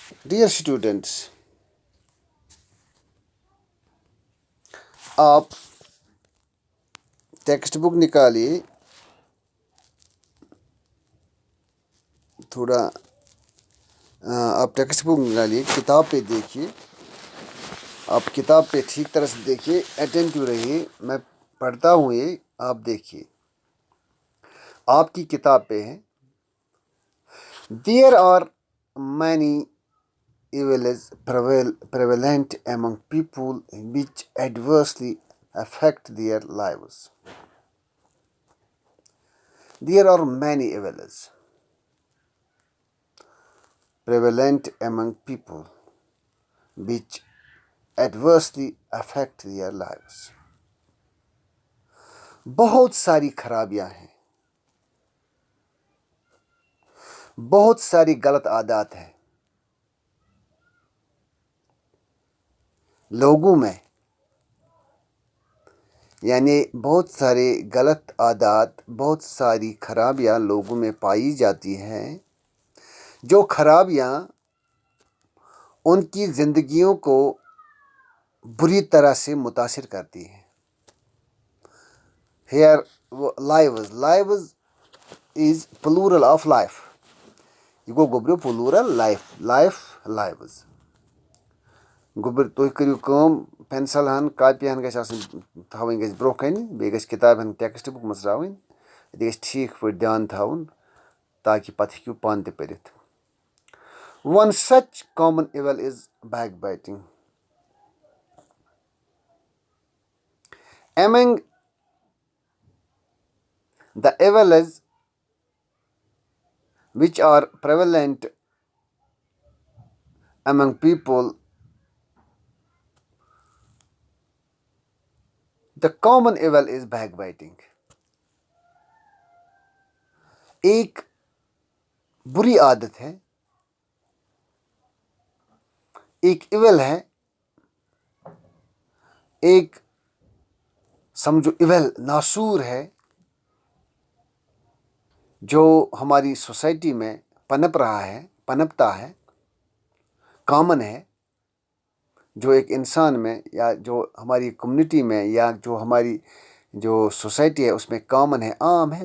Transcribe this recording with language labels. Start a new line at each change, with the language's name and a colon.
English: Dear students,
Urdu: آپ text book نکالیے, آپ text book نکالیے, کتاب پہ دیکھیے, آپ کتاب پہ ٹھیک طرح سے دیکھیے, اٹینٹو رہیے. میں پڑھتا ہوں, یہ آپ دیکھیے, آپ کی کتاب پہ ہے.
English: There are many evils prevalent among people which adversely affect their lives. There are many evils prevalent among people which adversely affect their lives.
Urdu: بہت ساری خرابیاں ہیں, بہت ساری غلط عادات ہیں لوگوں میں, یعنی بہت سارے غلط عادات, بہت ساری خرابیاں لوگوں میں پائی جاتی ہیں, جو خرابیاں ان کی زندگیوں کو بری طرح سے متاثر کرتی ہیں.
English: Here lives is plural of life.
Kashmiri: یہ گو گوبریو
English: plural lives.
Kashmiri: گوبر تُہۍ کٔرِو کٲم, پینسل ہن کاپی ہن گژھِ آسٕنۍ تھاوٕنۍ گژھِ برونٛہہ کنہِ, بیٚیہِ گژھِ کِتابہِ ہن ٹیکسٹ بُک منٛز ترٛاوٕنۍ, یہِ گژھِ ٹھیٖک پٲٹھۍ دھیان تھاوُن تاکہِ پتہٕ ہیٚکِو پانہٕ تہِ پٔرِتھ.
English: One such common evil is backbiting. Among the evils which are prevalent among people, the common evil is backbiting.
Urdu: ایک بری عادت ہے, ایک ایول ہے, ایک سمجھو ایول ناسور ہے, جو ہماری سوسائٹی میں پنپتا ہے, کامن ہے, جو ایک انسان میں یا جو ہماری کمیونٹی میں یا جو ہماری جو سوسائٹی ہے اس میں کامن ہے, عام ہے.